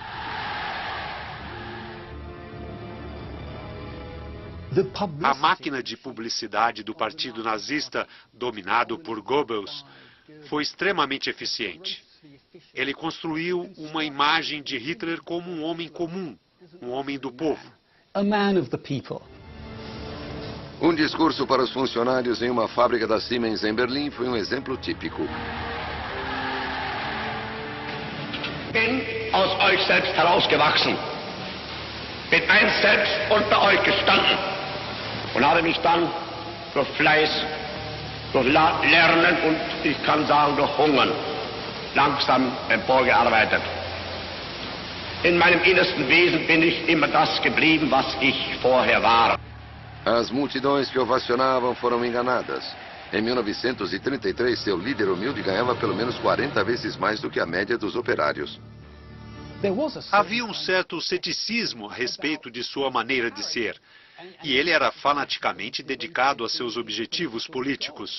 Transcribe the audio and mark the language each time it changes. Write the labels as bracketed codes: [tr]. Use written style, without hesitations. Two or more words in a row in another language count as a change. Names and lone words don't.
[pt] A máquina de publicidade do Partido Nazista, dominado por Goebbels, foi extremamente eficiente. Ele construiu uma imagem de Hitler como um homem comum, um homem do povo. Um discurso para os funcionários em uma fábrica da Siemens em Berlim foi um exemplo típico. [de] Bin aus euch selbst herausgewachsen, bin einst selbst unter euch gestanden und habe mich dann durch Fleiß, durch Lernen und ich kann sagen durch Hungern langsam emporgearbeitet. In meinem innersten Wesen bin ich immer das geblieben, was ich vorher war. [pt] As multidões que ovacionavam foram enganadas. Em 1933, seu líder humilde ganhava pelo menos 40 vezes mais do que a média dos operários. Havia um certo ceticismo a respeito de sua maneira de ser, e ele era fanaticamente dedicado a seus objetivos políticos.